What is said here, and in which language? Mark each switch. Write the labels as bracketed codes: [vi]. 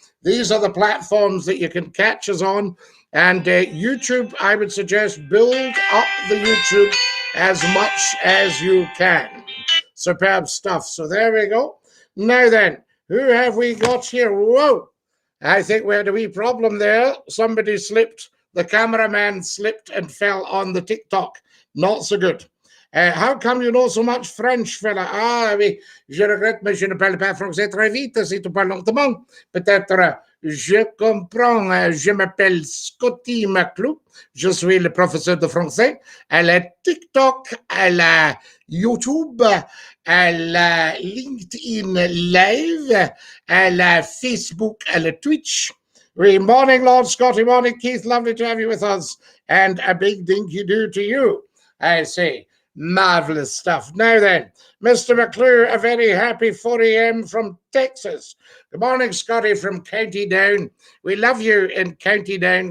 [en] These are the platforms that you can catch us on. And YouTube, I would suggest build up the YouTube as much as you can. Superb stuff. So there we go. Now then, who have we got here? Whoa! I think we had a wee problem there. Somebody slipped. The cameraman slipped and fell on the TikTok. Not so good. How come you know so much French, fella? [fr] Ah oui, je regrette, mais je ne parle pas français très vite. Si tu parles lentement, peut-être je comprends. Je m'appelle Scottie McClue. Je suis le professeur de français à la TikTok, à la YouTube, à la LinkedIn Live, à la Facebook, à la Twitch. [en] Morning, Lord Scottie. Morning, Keith. Lovely to have you with us. And a big dinky-do to you, I say. Marvelous stuff. Now then, Mr. McClue, a very happy 4 a.m. from Texas. Good morning, Scottie from County Down. We love you in County Down.